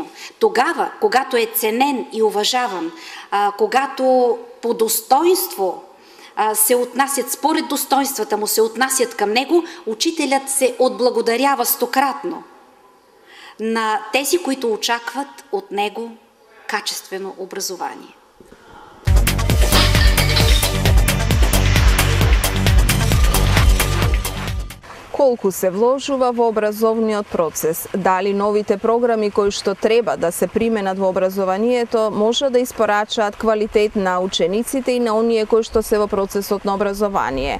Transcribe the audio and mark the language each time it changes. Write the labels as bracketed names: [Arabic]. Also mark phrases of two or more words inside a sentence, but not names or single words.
[Bulgarian] Тогава, когато е ценен и уважаван, когато по достоинство се отнасят, според достоинствата му се отнасят към него, учителят се отблагодарява стократно на тези, които очакват от него качествено образование. [Macedonian] Колку се вложува во образовниот процес? Дали новите програми кои што треба да се применат во образованието може да испорачаат квалитет на учениците и на оние кои што се во процесот на образование?